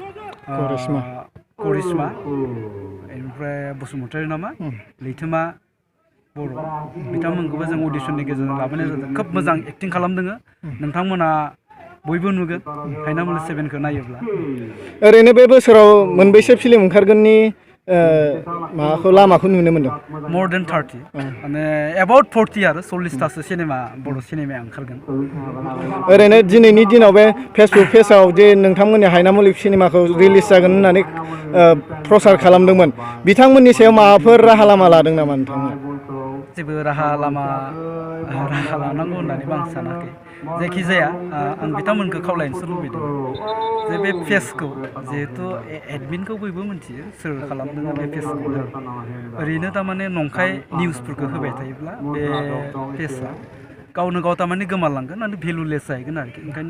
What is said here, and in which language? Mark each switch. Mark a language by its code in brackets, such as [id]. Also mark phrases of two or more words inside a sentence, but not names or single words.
[brx] करिश्मा ओमफ्राय बसुमतारी नामा लैथोमा बर' बिथांमोनखौबो जों अडिशननि गेजेरजों लाबोनाय जादों खोब मोजां एक्टिं खालामदों नोंथांमोना बयबो नुगोन हायनामुलि 7खौ नायोब्ला ओरैनो बे बोसोराव मोनबेसे फिल्म ओंखारगोननि माबाखौ लामाखौ नुनो मोनदों [en] more than 30 [brx] माने [en] about 40 [brx] आरो 40तासो सिनेमा बर' सिनेमाया ओंखारगोन ओरैनो दिनैनि दिनाव बे फेसबुक पेजआव जे नोंथांमोननि हायनामुलि सिनेमाखौ रिलिज जागोन होननानै प्रसार खालामदोंमोन बिथांमोननि सायाव माबाफोर राहा लामा लादों नामा नोंथाङा जेबो राहा लानांगौ होननानैबो आं सानाखै जायखिजाया आं बिथांमोनखौ खावलायनोसो लुबैदों जे बे पेजखौ जिहेथु एडमिनखौ बयबो मिथियो सोर खालामदों बे पेजखौ ओरैनो थारमाने नंखाय निउसफोरखौ होबाय थायोब्ला बे पेजआ गावनो गाव थारमाने गोमालांगोन आरो भेलुलेस जाहैगोन आरोखि ओंखायनो